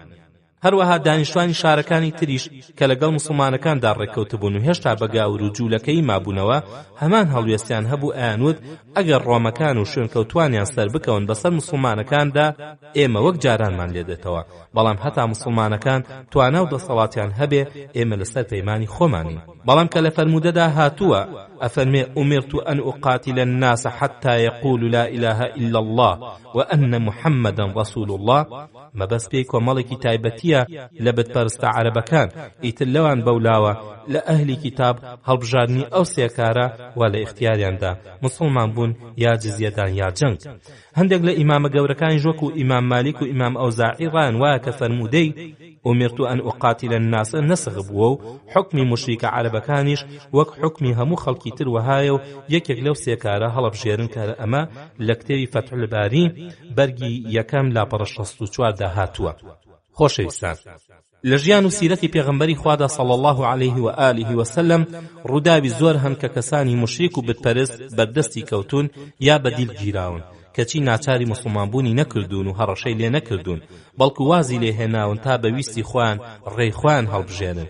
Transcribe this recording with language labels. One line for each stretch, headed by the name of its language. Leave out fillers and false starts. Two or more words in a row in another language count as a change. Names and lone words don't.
Central Kurdish: هەروەها دانیشتوانی شارەکانی تریش کە لەگەڵ موسڵمانەکاندا ڕێککەوتبوون و هێشتا بە گاور و جوولەکەی مابوونەوە هەمان هەڵوێستیان هەبوو ئەیانوت ئەگەر ڕۆمەکان و شوێنکەوتوانیان سەر بکەون بەسەر موسڵمانەکاندا ئێمە وەک جارانمان لێ دێتەوە، بەڵام هەتا موسڵمانەکان توانا و دەسەڵاتیان هەبێ ئێمە لەسەر پەیمانی خۆمانین. بەڵام کە لە فەرمودەدا هاتووە ئەفەرمێ
Arabic: ئومرت أن أقاتل الناس حتى يقولوا لا إله إلا الله وأن محمدا رسول الله
Central Kurdish: مەبەست پێی کۆمەڵێکی تایبەتیە لە بتپەرستە عەرەبەکان ئیتر لەوان بەولاوە لە ئەهلی کتاب هەڵبژاردنی ئەو سێکارە وا لە اختیاریاندا موسڵمان بوون یا جزیەدان یا جەنگ. هەندێک لە ئیمامە گەورەکانی وەکو ئیمام مالیک و ئیمام ئەوزاعی ڕایان وایە کە فەرمودەی
Arabic: ئومرت أن أقاتل الناس
Central Kurdish: نسخ بووە و حکمی مشریکە عەرەبەکانیش وەک حکمی هەموو خەڵکی تر وهایە و یەکێک لەو سێکارە هەڵەبژێرن کە ئەمە لە کتێبی فەتح الباری بەرگی یەکەم لاپەڕە 64 دا هاتووە. خۆشەویستان، لە ژیان و سیرەتی پێغەمبەری خوادا
Arabic: صلی الله عليه و آله وسلم
Central Kurdish: ڕووداوی زۆر هەن کە کەسانی مشریک و بتپەرست بەردەستی کەوتون یا بەدیل گیراون کەچی ناچاری موسڵمانبوونی نەکردوون و هەڕەشەی لێ نەکردوون، بەڵکو وازی لێ هێناون تا بەویستی خۆیان ڕێی خۆیان هەڵبژێنن.